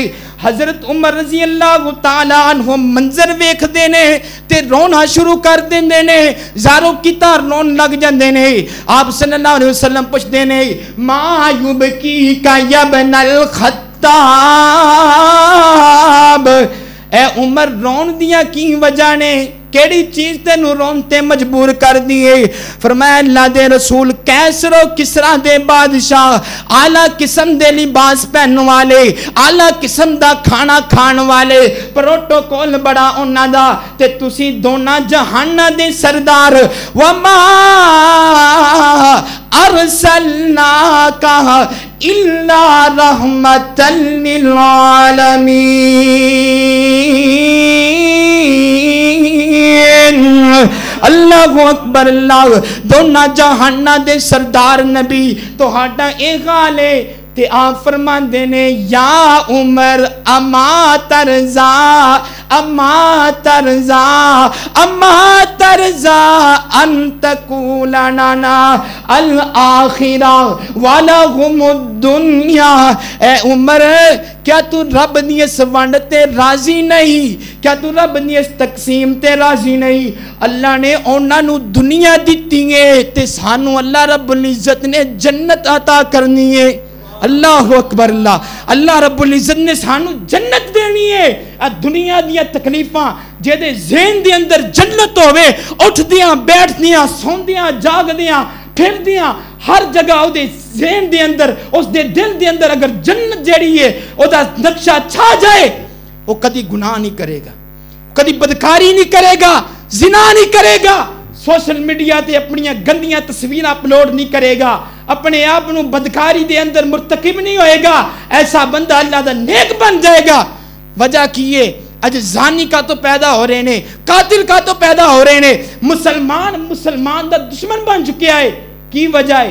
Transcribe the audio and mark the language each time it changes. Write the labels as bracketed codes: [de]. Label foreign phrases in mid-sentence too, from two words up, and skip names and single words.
[pa] حضرت عمر [ar] رضی اللہ تعالی عنہ [pa] منظر ویکھ دے نے تے رونا شروع کر دیندے نے, زارو کی تار رون لگ جاندے نے. آپ [ar] صلی اللہ علیہ وسلم [pa] پوچھدے نے [ar] ما یبکی کا یا ابن الخطاب, [pa] اے عمر رون دیا کی وجہ نے, کیڑی چیز تینوں رون تے مجبور کر دیے؟ فرمایا اللہ دے رسول کیسر و کسرا دے بادشاہ اعلیٰ قسم دے لباس پہننے والے, اعلیٰ قسم دا کھانا کھان والے, پروٹوکول بڑا انہاں دا, تے تسی دونوں جہاناں دے سردار. [ar] وما ارسلناک الا رحمۃ للعالمین. اللہ اکبر [pa] اللہ دونوں جہاناں دے سردار نبی تہاڈا اے حال ہے تے آپ فرماندے نے [ar] یا عمر اما ترضا اما ترضا اما ترضا ان تقول لنا الآخرہ ولہم الدنیا. [pa] اے عمر کیا تو رب دی اس ونڈ تے راضی نہیں؟ کیا تو رب دی اس تقسیم تے راضی نہیں؟ اللہ نے انہاں نو دنیا دتی ہے تے سانو اللہ رب العزت نے جنت عطا کرنی ہے. [ar] اللہ اکبر اللہ. [pa] اللہ رب العزت نے سانو جنت دینی ہے. دنیا دیا تکلیفاں جے دے ذہن دے اندر جنت ہوئے اٹھ دیاں بیٹھ دیاں سون دیاں جاگ دیاں پھر دیاں ہر جگہ او دے ذہن دے اندر اس دے دل دے اندر اگر جنت جیڑی ہے او دا نقشہ چھا جائے وہ کدی گناہ نہیں کرے گا, کدی بدکاری نہیں کرے گا, زنا نہیں کرے گا, [en] social media [pa] تے اپنی گندیاں تصویراں اپلوڈ نہیں کرے گا, اپنے آپ نو بدکاری دے اندر مرتکب نہیں ہوئے گا. ایسا بندہ اللہ دا نیک بن جائے گا. وجہ کیے اج زانی کا تو پیدا ہو رہے نے, قاتل کا تو پیدا ہو رہے نے, مسلمان دا دشمن بن چکے آئے. کی وجہ ہے؟